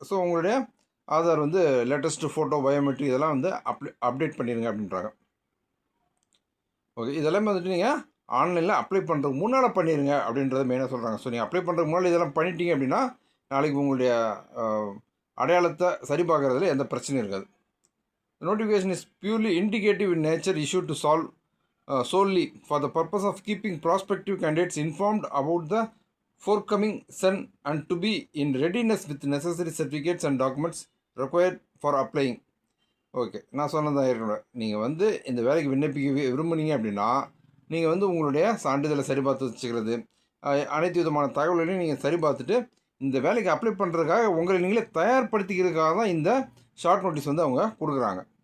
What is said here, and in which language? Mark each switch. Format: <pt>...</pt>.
<ta>So உங்களுடைய ஆதார் வந்து latest photo, biometric இதெல்லாம் வந்து அப்டேட் பண்ணிடுங்க அப்படின்றாங்க. ஓகே, இதெல்லாமே வந்துட்டு நீங்கள் ஆன்லைனில் அப்ளை பண்ணுறதுக்கு முன்னால் பண்ணிடுங்க அப்படின்றத மெயினாக சொல்கிறாங்க. ஸோ நீங்கள் அப்ளை பண்ணுறதுக்கு முன்னால் இதெல்லாம் பண்ணிட்டீங்க அப்படின்னா நாளைக்கு உங்களுடைய அடையாளத்தை சரி பார்க்குறதுல எந்த பிரச்சனையும் இருக்காது.</ta> <en>Notification is purely indicative in nature, issued to solve solely for the purpose of keeping prospective candidates informed about the forthcoming sun and to be in readiness with necessary certificates and documents required for applying.</en> <ta>Okay, நான் சொன்னதாக இருக்கணும். நீங்கள் வந்து இந்த வேலைக்கு விண்ணப்பிக்க விரும்புனீங்க அப்படின்னா நீங்கள் வந்து உங்களுடைய சான்றிதழை சரி பார்த்து வச்சுக்கிறது, அனைத்து விதமான தகவல்களையும் நீங்கள் சரி பார்த்துட்டு இந்த வேலைக்கு அப்ளை பண்ணுறதுக்காக உங்களை நீங்களே தயார்படுத்திக்கிறதுக்காக தான் இந்த ஷார்ட் நோட்டீஸ் வந்து அவங்க கொடுக்குறாங்க.</ta>